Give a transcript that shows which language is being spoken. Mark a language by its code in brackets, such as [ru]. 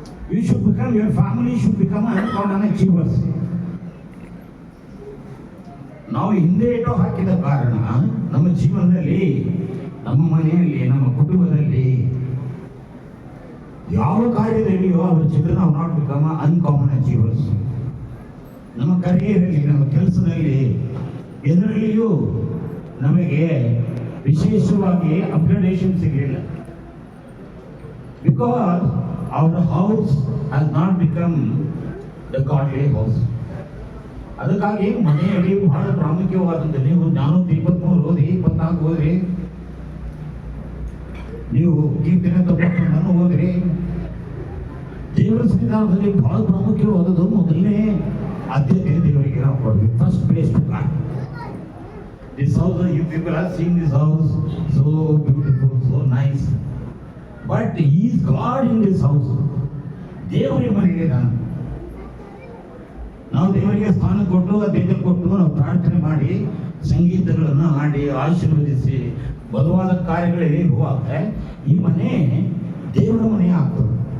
[en] Your family should become uncommon achievers. [kn] ನಾವು ಹಿಂದೆ ಇಟ್ಟು ಹಾಕಿದ ಕಾರಣ ನಮ್ಮ ಜೀವನದಲ್ಲಿ, ನಮ್ಮ ಮನೆಯಲ್ಲಿ, ನಮ್ಮ ಕುಟುಂಬದಲ್ಲಿ ಯಾವ ಕಾರ್ಯದಲ್ಲಿಯೋ ಅವರ [en] Children are not become uncommon achievers. [kn] ನಮ್ಮ ಕರಿಯರಲ್ಲಿ, ನಮ್ಮ ಕೆಲಸದಲ್ಲಿ ಎಲ್ಲರಲ್ಲಿಯೂ ನಮಗೆ ವಿಶೇಷವಾಗಿ ಅಪ್ಗ್ರೇಡೇಷನ್ ಸಿಗಲಿಲ್ಲ. [en] Because our house has not become the godly house. [kn] ಅದಕ್ಕಾಗಿ ಮನೆಯಲ್ಲಿ ಬಹಳ ಪ್ರಾಮುಖ್ಯವಾದದ್ದು. ನೀವು ಜ್ಞಾನೋಕ್ತಿ 23 ಓದಿ, 24 ಓದ್ರಿ, ನೀವು ಕೀರ್ತನೆ 91 ಓದ್ರಿ. ದೇವರ ಸನ್ನಿಧಾನದಲ್ಲಿ ಬಹಳ ಪ್ರಾಮುಖ್ಯವಾದದ್ದು ಮೊದಲನೇ ಆದ್ಯತೆ ದೇವರಿಗೆ ನಾವು ಕೊಡ್ಬೇಕು. [en] First place to God. This house, you people are seeing this house, so beautiful, so nice. But He is God in this house. [kn] ದೇವರಿಗೆ ಮನೆಗೆ ನಾವು ದೇವರಿಗೆ ಸ್ಥಾನ ಕೊಟ್ಟು ಅಧ್ಯತೆ ಕೊಟ್ಟು ನಾವು ಪ್ರಾರ್ಥನೆ ಮಾಡಿ ಸಂಗೀತಗಳನ್ನು ಹಾಡಿ ಆಶೀರ್ವದಿಸಿ ಬಲವಾದ ಕಾರ್ಯಗಳಲ್ಲಿ ಇರುವಾಗ ಈ ಮನೆ ದೇವರ ಮನೆ ಆಗ್ತದೆ.